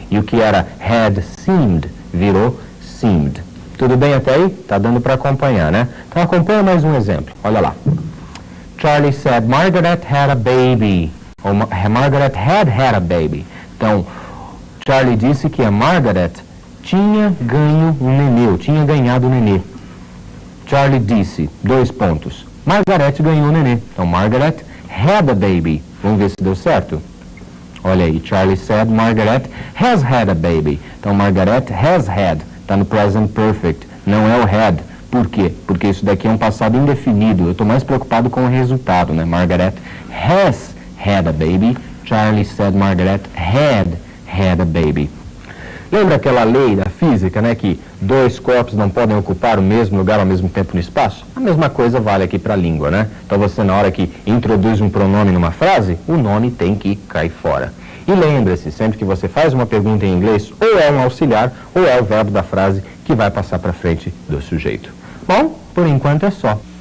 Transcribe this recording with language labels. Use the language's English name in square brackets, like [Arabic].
[Portuguese] E o que era had seemed virou seemed. Tudo bem até aí? Tá dando para acompanhar, né? Então acompanha mais um exemplo. Olha lá. [English] Charlie said, Margaret had a baby. [Portuguese] Ou [English] Margaret had a baby. [Portuguese] Então, Charlie disse que a Margaret tinha ganho um nenê, ou tinha ganhado um nenê. Charlie disse, 2 pontos. Margaret ganhou um nenê. Então, [English] Margaret had a baby. [Portuguese] Vamos ver se deu certo? Olha aí. [English] Charlie said, Margaret has had a baby. [Portuguese] Então, [English] Margaret has had. [Portuguese] Está no present perfect, não é o had. Por quê? Porque isso daqui é um passado indefinido. Eu estou mais preocupado com o resultado, né? [English] Margaret has had a baby. Charlie said Margaret had a baby. [Portuguese] Lembra aquela lei da física, né? Que 2 corpos não podem ocupar o mesmo lugar ao mesmo tempo no espaço? A mesma coisa vale aqui para a língua, né? Então você, na hora que introduz um pronome numa frase, o nome tem que cair fora. E lembre-se, sempre que você faz uma pergunta em inglês, ou é um auxiliar, ou é o verbo da frase que vai passar para frente do sujeito. Bom, por enquanto é só.